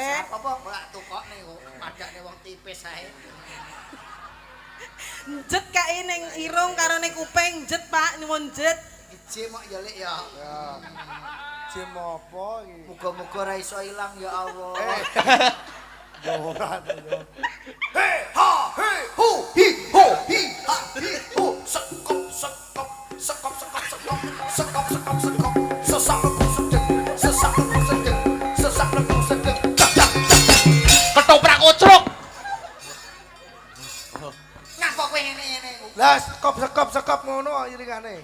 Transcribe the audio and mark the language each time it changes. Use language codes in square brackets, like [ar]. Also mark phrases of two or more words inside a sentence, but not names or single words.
[jv] Apa ora tukokne kok padane wong tipis ae. Jet kae ning irung karo ning kuping jet Pak, nyuwun jet. Jim kok ya lek ya. Jim apa iki? Muga-muga ora iso ilang ya Allah. Ya ora to yo. He ha he hu hi ho hi ha hi hu sekop sedeng Ketoprak kocrok. ngapa kowe ngene Lah sekop ngono iringane.